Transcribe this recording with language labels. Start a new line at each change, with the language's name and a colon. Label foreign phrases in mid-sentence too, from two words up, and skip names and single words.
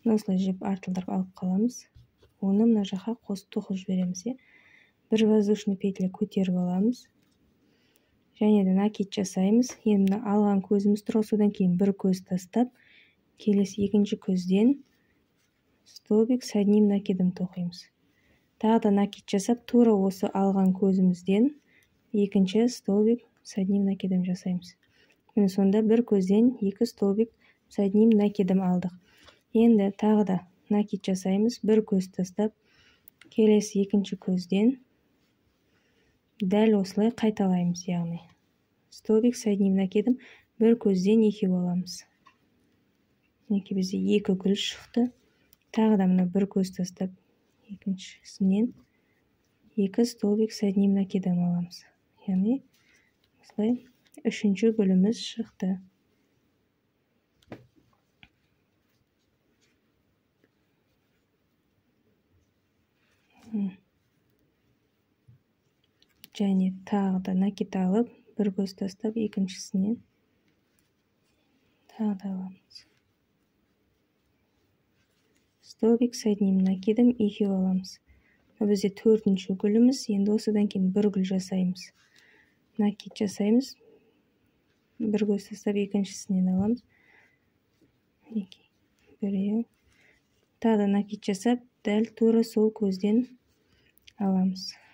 Kazakh: осылай жіп артылдырып алып қаламыз. Оны мына жаққа қосып тоқып жібереміз. Бір
Russian: воздушный петля
Kazakh: көтеріп аламыз. Және де накид жасаймыз. Енді алған көзіміз тұр, содан кейін бір көз тастап, келесі екінші көзден
Russian: столбик с одним накидом
Kazakh: тоқимыз. Тағы да накид жасап, тура осы алған көзімізден екінші
Russian: столбик с одним накидом
Kazakh: жасаймыз. Міне сонда бір көзден екі
Russian: столбик с одним накидом
Kazakh: алдық. Енді тағы да накид жасаймыз, бір көз тастап, келесі екінші көзден дәл осылай қайталаймыз, яғни
Russian: столбик с одним накидом
Kazakh: бір көзден екеу аламыз. Мінекей бізде екі гүл шықты. Тағы да мына бір көз тастап, екіншісінен екі
Russian: столбик с одним накидом
Kazakh: аламыз. Яғни осылай үшінші гүліміз шықты. Және тағы да накид алып, бір көз тастап, екіншісінен тағы да аламыз.
Russian: Столбик с одним накидом
Kazakh: екеу аламыз. Бізде төртінші гүліміз. Енді осыдан кейін бір гүл жасаймыз. Накид жасаймыз. Бір көз тастап, екіншісінен аламыз. Біреу. Тағы да накид жасап, дәл тура сол көзден аламыз.